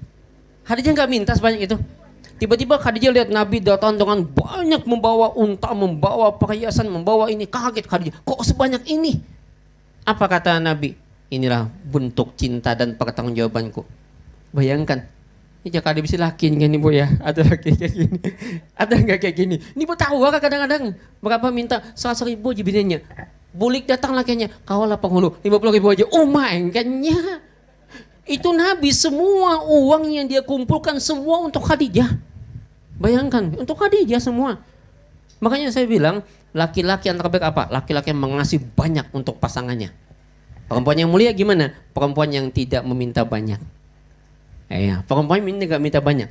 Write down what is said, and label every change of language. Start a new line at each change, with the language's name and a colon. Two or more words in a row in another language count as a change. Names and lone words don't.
Indonesian: Khadijah enggak minta sebanyak itu. Tiba-tiba Khadijah lihat Nabi datang dengan banyak membawa unta, membawa perhiasan, membawa ini. Kaget Khadijah, kok sebanyak ini? Apa kata Nabi? Inilah bentuk cinta dan pertanggungjawabanku. Bayangkan, ini jika ada bisa laki kan ibu ya, ada laki kayak gini, ada nggak kayak gini?
Banjar: Ini ibu tahu kan kadang-kadang berapa minta 100.000 aja bininya, bulik datang lakinya, kawal penghulu 50.000 aja, engkanya.
Indonesian: Itu Nabi semua uang yang dia kumpulkan semua untuk Khadijah. Bayangkan, untuk Khadijah semua. Makanya saya bilang, laki-laki yang terbaik apa? Laki-laki yang mengasih banyak untuk pasangannya. Perempuan yang mulia gimana? Perempuan yang tidak meminta banyak. Perempuan nggak minta banyak.